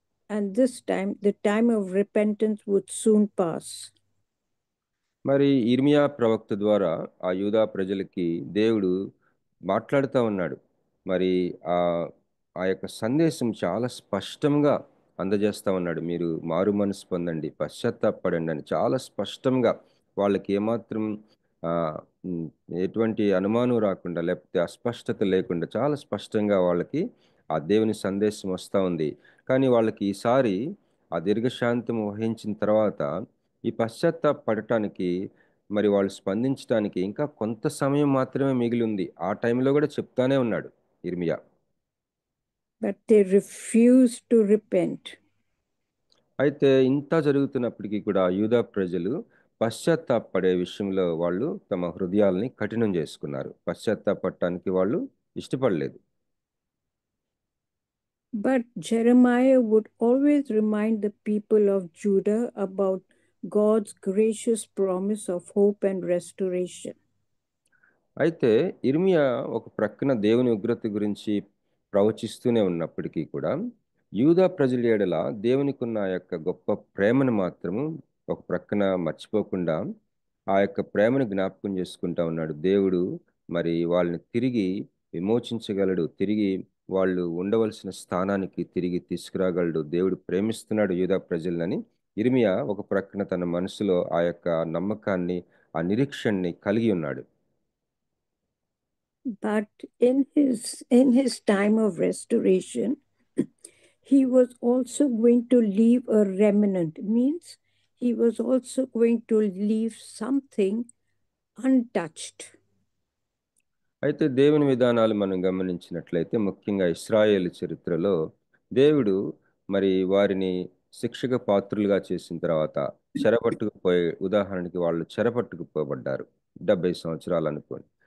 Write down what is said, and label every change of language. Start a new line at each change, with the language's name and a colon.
English: And this time, the time of repentance would soon pass.
Telugu: మరి ఇర్మియా ప్రవక్త ద్వారా ఆ యూదా ప్రజలకి దేవుడు మాట్లాడుతూ ఉన్నాడు. మరి ఆ యొక్క సందేశం చాలా స్పష్టంగా అందజేస్తా ఉన్నాడు. మీరు మారు మనసు పొందండి, పశ్చాత్తాపడండి అని చాలా స్పష్టంగా వాళ్ళకి ఏమాత్రం ఎటువంటి అనుమానం రాకుండా, లేకపోతే అస్పష్టత లేకుండా చాలా స్పష్టంగా వాళ్ళకి ఆ దేవుని సందేశం వస్తూ ఉంది. కానీ వాళ్ళకి ఈసారి ఆ దీర్ఘశాంతం వహించిన తర్వాత ఈ పశ్చాత్తాపడటానికి మరి వాళ్ళు స్పందించడానికి ఇంకా కొంత సమయం మాత్రమే మిగిలి ఉంది. ఆ టైంలో కూడా చెప్తానే ఉన్నాడు ఇర్మియా.
English: But they refused to repent.
Telugu: అయితే ఇంత జరుగుతున్నప్పటికీ కూడా యూదా ప్రజలు పశ్చాత్తాపడే విషయంలో వాళ్ళు తమ హృదయాల్ని కఠినం చేసుకున్నారు. పశ్చాత్తాపడటానికి వాళ్ళు ఇష్టపడలేదు.
English: But Jeremiah would always remind the people of Judah about God's gracious promise of hope and restoration.
Telugu: అయితే ఇర్మియా ఒక ప్రక్కన దేవుని ఉగ్రత గురించి ప్రవచిస్తూనే ఉన్నప్పటికీ కూడా యూదా ప్రజల ఎడల దేవునికి ఉన్న ఆ యొక్క గొప్ప ప్రేమను మాత్రము ఒక ప్రక్కన మర్చిపోకుండా ఆ యొక్క ప్రేమను జ్ఞాపకం చేసుకుంటా ఉన్నాడు. దేవుడు మరి వాళ్ళని తిరిగి విమోచించగలడు, తిరిగి వాళ్ళు ఉండవలసిన స్థానానికి తిరిగి తీసుకురాగలడు, దేవుడు ప్రేమిస్తున్నాడు యూదా ప్రజలని ఇర్మియా ఒక ప్రక్కన తన మనసులో ఆ యొక్క నమ్మకాన్ని, ఆ నిరీక్షణని కలిగి ఉన్నాడు.
English: But in his time of restoration, he was also going to leave a remnant. Means he was also going to leave something untouched.
Telugu: అయితే దేవుని విధానాలు మనం గమనించినట్లయితే ముఖ్యంగా ఇశ్రాయేలు చరిత్రలో దేవుడు మరి వారిని శిక్షక పాత్రులుగా చేసిన తర్వాత చెరపట్టుకుపోయే, ఉదాహరణకి వాళ్ళు చెరపట్టుకుపోబడ్డారు 70 సంవత్సరాలు అనుకోండి.